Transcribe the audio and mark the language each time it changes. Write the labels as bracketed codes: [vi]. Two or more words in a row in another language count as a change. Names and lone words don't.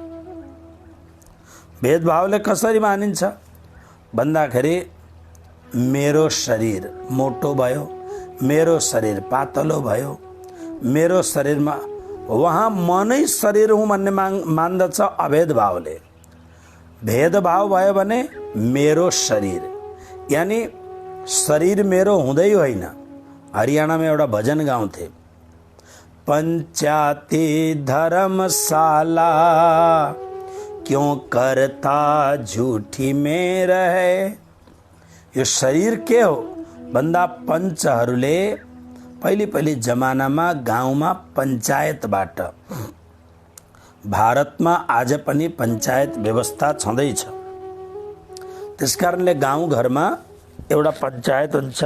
[ne] भेदभावले कसरी मानिन्छ भन्दाखेरि मेरो शरीर मोटो भयो, मेरो शरीर पातलो भयो, मेरो शरीरमा वहाँ म नै शरीर हुँ भन्ने मान्दछ अभेद भावले। भेदभाव भयो भने मेरो शरीर, यानी शरीर मेरो हुँदै होइन। हरियाणामा एउटा भजन गाउँथे, [hi] पंचायती धर्मशाला क्यों करता झूठी में रहे। [ne] यो शरीर के हो भन्दा पञ्चहरूले पहिले जमानामा गाउँमा पञ्चायतबाट, भारतमा आज पनि पञ्चायत व्यवस्था छँदैछ। त्यसकारणले गाउँघरमा एउटा पञ्चायत हुन्छ।